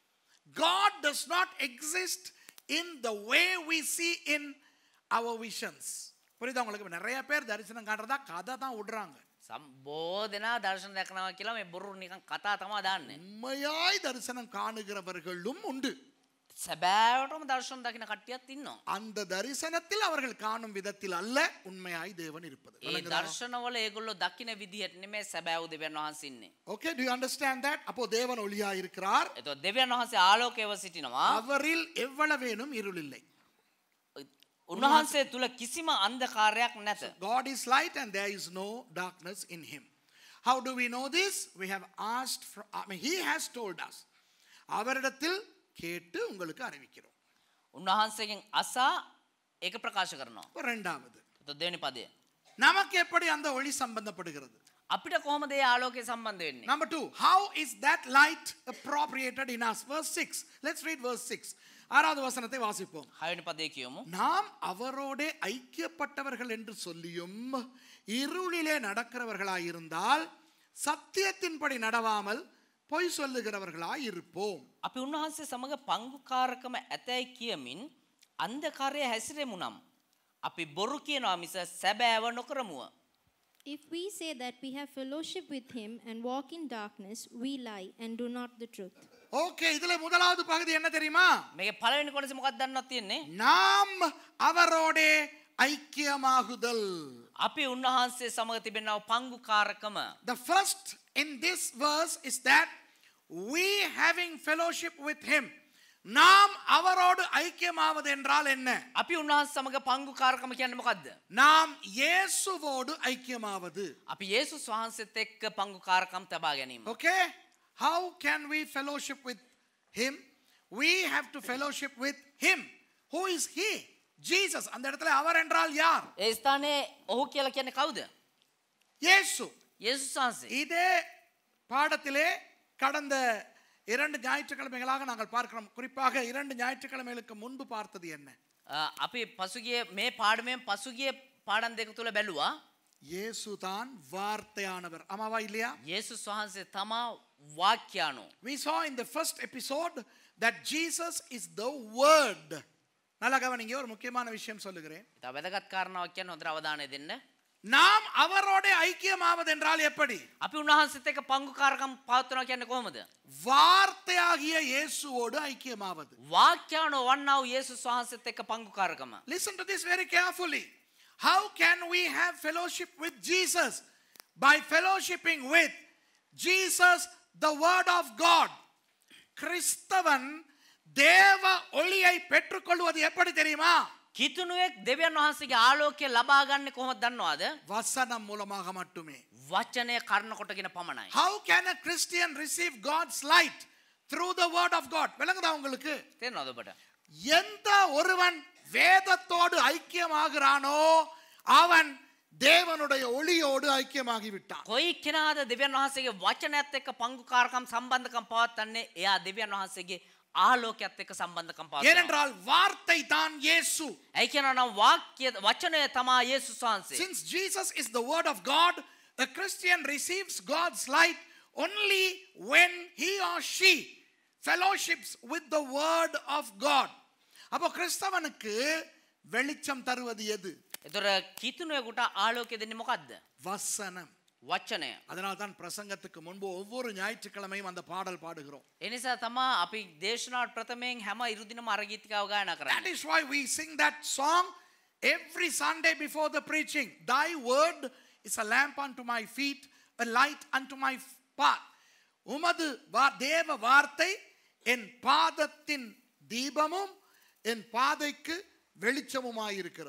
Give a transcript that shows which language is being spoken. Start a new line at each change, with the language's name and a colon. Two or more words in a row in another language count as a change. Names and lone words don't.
English: God does not exist in the way we see in our visions.
Tamil: புரியுதா உங்களுக்கு? நிறைய பேர் தரிசனம் காண்றதா கதை தான் விடுறாங்க.
Sinhala: සම්බෝධනා දර්ශන දැකනවා කියලා මේ බොරු නිකන් කතා තමයි දාන්නේ.
Tamil: உண்மையாய் தரிசனம் காணுகிறவர்களும் உண்டு.
Sinhala: සැබෑවටම දර්ශන දකින කට්ටියක් ඉන්නවා.
Tamil: அந்த தரிசனத்தில் அவர்கள் காணும் விதத்தில் அல்ல உண்மையாய் தேவன் இருப்பது.
Sinhala: ඒ දර්ශනවල ඒගොල්ලෝ දකින විදිහට නෙමෙයි සැබෑව දෙවියන් වහන්සේ ඉන්නේ.
English: Okay, do you understand that?
Tamil: அப்போ தேவன் ஒளியாய் இருக்கிறார்.
Sinhala: එතකොට දෙවියන් වහන්සේ ආලෝකයව සිටිනවා.
Tamil: அவரில் எவ்வளவேனும் இருள் இல்லை.
Sinhala: උන්වහන්සේ තුල කිසිම අන්ධකාරයක් නැත.
English: God is light and there is no darkness in him. How do we know this? We have asked from, he has told us.
Tamil: அவரிடத்தில் கேட்டு உங்களுக்கு அறிவிக்கிறோம்.
Sinhala: උන්වහන්සේගෙන් අසා ඒක ප්‍රකාශ කරනවා.
Tamil: இரண்டாவது,
Sinhala: එතකොට දෙවෙනි පදය.
Tamil: நமக்கு எப்படி அந்த ஒளி சம்பந்தப்படுகிறது?
Sinhala: අපිට කොහොමද ඒ ආලෝකය සම්බන්ධ වෙන්නේ?
English: Number 2, how is that light appropriated in us? Verse 6. Let's read verse 6.
Tamil: ஆறாவது வசனத்தை வாசிப்போம்.
Sinhala: 6 වෙනි පදේ කියමු.
Tamil: நாம் அவரோடே ஐக்கியப்பட்டவர்கள் என்று சொல்லியும் இருளிலே நடக்கிறவர்களாய் இருந்தால் சத்தியத்தின்படி நடவாமல் பொய் சொல்லுகிறவர்களாய் இருப்போம்.
Sinhala: අපි උන්වහන්සේ සමග පංගුකාරකම ඇතැයි කියමින් අන්ධකාරයේ හැසිරෙමු නම් අපි බොරු කියනවා මිස සැබෑව නොකරමුව.
English: If we say that we have fellowship with him and walk in darkness, we lie and do not the truth.
Tamil: ஓகே, இதுல முதலாவது பகுதி என்ன தெரியுமா?
Sinhala: මේකේ පළවෙනි කොටස මොකක්ද දන්නවද තියෙන්නේ?
Tamil: நாம் அவரோடே ஐக்கியமாகுதல்.
Sinhala: අපි උන්වහන්සේ සමග තිබෙනා පංගුකාරකම.
English: The first in this verse is that we having fellowship with him,
Tamil: நாம் அவரோடு ஐக்கியமாவது என்றால் என்ன?
Sinhala: අපි උන්වහන්සේ සමග පංගුකාරකම කියන්නේ මොකද්ද?
Tamil: நாம் இயேசுவோடு ஐக்கியமாவது.
Sinhala: අපි යේසුස් වහන්සේත් එක්ක පංගුකාරකම් තබා ගැනීම.
English: Okay? How can we fellowship with him? We have to fellowship with him. Who is he? Jesus.
Tamil: அந்த இடத்துல அவர் என்றால் யார்?
Sinhala: ඒ ස්ථානයේ ඔහු කියලා කියන්නේ කවුද?
Tamil: இயேசு.
Sinhala: යේසුස් වහන්සේ.
Tamil: இதே பாடத்திலே கடந்த 2 ஞாயிற்றுக்கிழமைகளாக நாங்கள் பார்க்கிறோம். குறிப்பாக 2 ஞாயிற்றுக்கிழமைகளுக்கு முன்பு பார்த்தது என்ன?
Sinhala: අපි පසුගිය මේ පාඩමෙන් පසුගිය පාඩම් දෙක තුල බැලුවා
Tamil: இயேசு தான் வார்த்தையானவர். ஆமாவா இல்லையா?
Sinhala: යේසුස් වහන්සේ තමා වාක්‍යානෝ.
English: We saw in the first episode that Jesus is the word.
Tamil: நல்லா கவனிங்க, ஒரு முக்கியமான விஷயம் சொல்லுகிறேன்.
Sinhala: ඉතින් වැදගත් කාරණාවක් කියන්නේ හොඳට අවධානය දෙන්න.
Tamil: நாம் அவரோட ஐக்கியமாவது என்றால் எப்படி?
Sinhala: අපි උන්වහන්සේත් එක්ක පංගුකාරකම් පවත්වනවා කියන්නේ කොහොමද?
Tamil: வார்த்தையாகிய இயேசுவோடு ஐக்கியமாவது.
Sinhala: වාක්‍යානෝ වන්නා වූ යේසුස් වහන්සේත් එක්ක පංගුකාරකම.
English: Listen to this very carefully. How can we have fellowship with Jesus? By fellowshipping with Jesus, the word of God.
Tamil: கிறிஸ்தவன் தேவ ஒளியை பெற்றுக்கொள்வது எப்படி தெரியுமா?
Sinhala: කිතුණුවෙක් දෙවියන් වහන්සේගේ ආලෝකය ලබා ගන්න කොහොමද දන්නවද?
Tamil: வசனம் மூலமாக மட்டுமே.
Sinhala: වචනය කර්ණ කොටගෙන පමණයි.
English: How can a Christian receive God's light? Through the word of God.
Tamil: விளங்குதா உங்களுக்கு?
Sinhala: තේරෙනවද ඔබට?
Tamil: எந்த ஒருவன் வேதத்தோடு ஐக்கியமாகிறானோ அவன் தேவனுடைய ஒளியோடு ஐக்கியமாகி விட்டான்.
Sinhala: කොයි කෙනාද දෙවියන් වහන්සේගේ වචනයත් එක්ක පංගුකාරකම් සම්බන්ධකම් පවත්වන්නේ? එයා දෙවියන් වහන්සේගේ ආලෝකයත් එක්ක සම්බන්ධකම් පවත්වනවා.
Tamil: ஏனென்றால் வார்த்தை தான் இயேசு.
Sinhala: ඒ කියනවා නම් වාක්‍ය වචනය තමයි යේසුස් වහන්සේ.
English: Since Jesus is the word of God, a Christian receives God's light only when he or she fellowships with the word of God.
Tamil: அப்போ கிறிஸ்தவனுக்கு வெளிச்சம் தருவது எது?
Sinhala: ඒතර කිතුණුවෙකුට ආලෝකය දෙන්නේ මොකද්ද?
Tamil: வசனம்.
Sinhala: වචනය.
Tamil: அதனால் தான் பிரசங்கத்துக்கு முன்பு ஒவ்வொரு ஞாயிற்றுக்கிழமையும் அந்த பாடல் பாடுகிறோம்.
Sinhala: ඒ නිසා තමයි අපි දේශනාවට ප්‍රථමයෙන් හැම ඉරුදිනම අරගීතිකාව ගායනා
English: That
Sinhala: කරන්නේ.
English: is why we sing that song every Sunday before the preaching. Thy word is a lamp unto my feet, a light unto my path.
Tamil: உமது தேவ வார்த்தை என் பாதத்தின் தீபமும் என் பாதைக்கு வெளிச்சமுமாயிருக்கிறது.